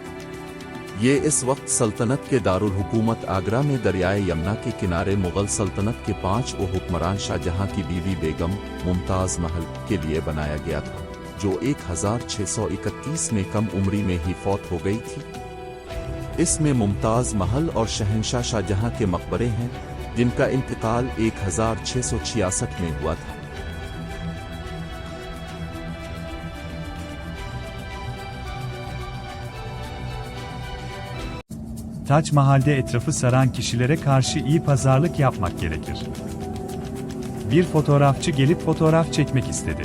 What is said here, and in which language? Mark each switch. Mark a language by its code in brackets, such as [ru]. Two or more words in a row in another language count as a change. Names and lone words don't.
[ur] یہ اس وقت سلطنت کے دارالحکومت آگرہ میں دریائے جمنا کے کنارے مغل سلطنت کے 5 حکمران شاہجہاں کی بیوی بیگم ممتاز محل کے لیے بنایا گیا تھا، جو 1631 میں کم عمری میں ہی فوت ہو گئی تھی. اس میں ممتاز محل اور شہنشاہ شاہجہاں کے مقبرے ہیں، جن کا انتقال 1666 میں ہوا تھا. [tr] Taç Mahal'de etrafı saran kişilere karşı iyi pazarlık yapmak gerekir. Bir fotoğrafçı gelip fotoğraf çekmek istedi.